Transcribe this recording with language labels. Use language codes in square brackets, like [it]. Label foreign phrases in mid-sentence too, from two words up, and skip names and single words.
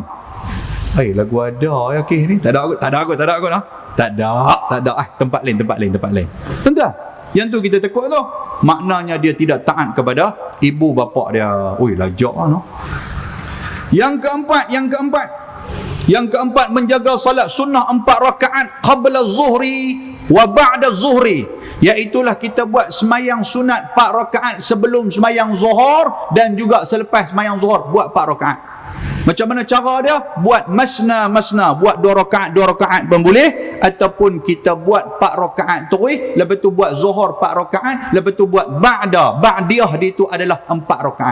[ms] Lagu ada ya kes ni. Tak ada aku nah. Tak ada. Tempat lain. Tuan-tuan, yang tu kita tekuk tu, maknanya dia tidak taat kepada ibu bapa dia. Lajak lah no. Yang keempat menjaga salat sunnah 4 rakaat [ar] قبل الظهر وبعد الظهر, [ms] iaitulah kita buat semayang sunat 4 rakaat sebelum semayang zuhur dan juga selepas semayang zuhur buat 4 rakaat. Macam mana cara dia? Buat masna, buat 2 rakaat pun boleh, ataupun kita buat 4 rakaat terus, lepas tu buat zuhur 4 rakaat, lepas tu buat ba'diyah dia itu adalah 4 rakaat.